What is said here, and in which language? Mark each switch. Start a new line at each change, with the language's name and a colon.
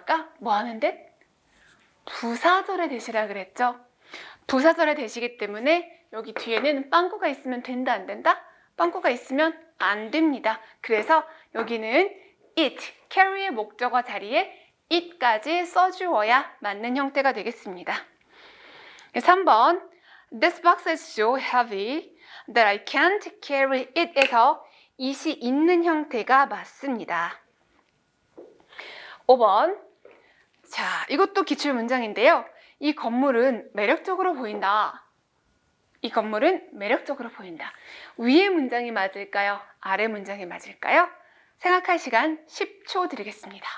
Korean: 아까 뭐 하는데? 부사절의 대시라 그랬죠? 부사절의 대시이기 때문에 여기 뒤에는 빵꾸가 있으면 된다 안 된다? 빵꾸가 있으면 안 됩니다. 그래서 여기는 it, carry의 목적어 자리에 it까지 써주어야 맞는 형태가 되겠습니다.
English: 3번 This box is so heavy that I can't carry it에서 it이
Korean: 있는 형태가 맞습니다. 5번 자, 이것도 기출문장인데요. 이 건물은 매력적으로 보인다. 이 건물은 매력적으로 보인다. 위의 문장이 맞을까요? 아래 문장이 맞을까요? 생각할 시간 10초 드리겠습니다.